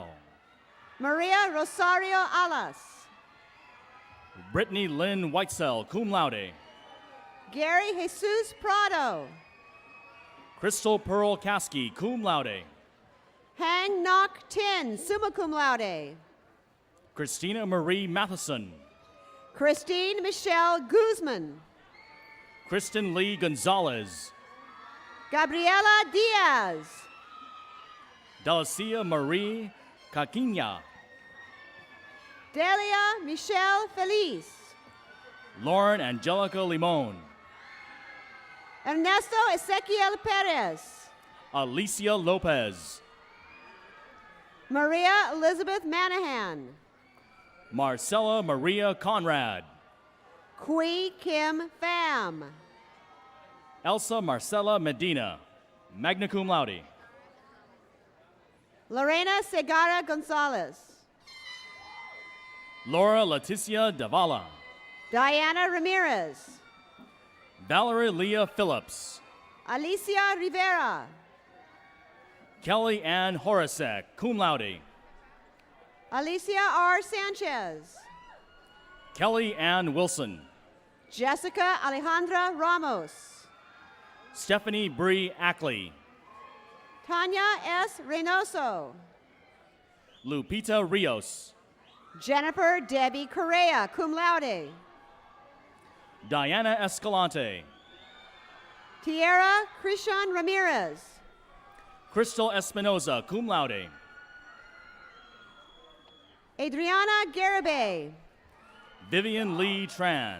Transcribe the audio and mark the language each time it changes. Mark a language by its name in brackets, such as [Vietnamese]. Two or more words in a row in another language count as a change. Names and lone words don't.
[English] Maria Rosario Alas, Brittany Lynn Whitesell, [Latin] cum laude, [English] Gary Jesus Prado, Crystal Pearl Caskey, [Latin] cum laude, [English] Hang Nok Tin, [Latin] summa cum laude, [English] Christina Marie Matheson, Christine Michelle Guzman, Kristen Lee Gonzalez, Gabriela Diaz, Delicia Marie Caquinha, Delia Michelle Feliz, Lauren Angelica Limon, Ernesto Ezequiel Perez, Alicia Lopez, Maria Elizabeth Manahan, Marcella Maria Conrad, Kui Kim Pham, Elsa Marcela Medina, [Latin] magna cum laude, [English] Lorena Segara Gonzalez, Laura Leticia Davala, Diana Ramirez, Valerie Leah Phillips, Alicia Rivera, Kelly Ann Horacek, [Latin] cum laude, [English] Alicia R. Sanchez, Kelly Ann Wilson, Jessica Alejandra Ramos, Stephanie Bree Ackley, Tanya S. Reynoso, Lupita Rios, Jennifer Debbie Correa, [Latin] cum laude, [English] Diana Escalante, Tierra Krishan Ramirez, Crystal Espinoza, [Latin] cum laude. [English] Adriana Garibay. Vivian Lee Tran.